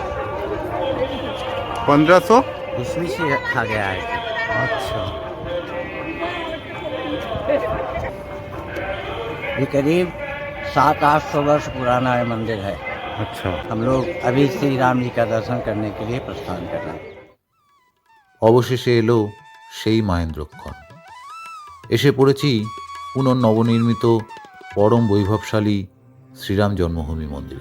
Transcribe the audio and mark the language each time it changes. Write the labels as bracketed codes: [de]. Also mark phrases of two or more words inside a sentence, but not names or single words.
[hi] 1500 ईस्वी से रखा गया है। अच्छा, ये करीब 700-800 वर्ष पुराना ये मंदिर है। अच्छा। हम लोग अभी श्री राम जी का दर्शन करने के लिए प्रस्थान कर रहे हैं। [bn] অবশেষে এলো সেই মাহেন্দ্রক্ষণ। এসে পড়েছি পুনর্নবনির্মিত পরম বৈভবশালী শ্রীরাম জন্মভূমি মন্দিরে।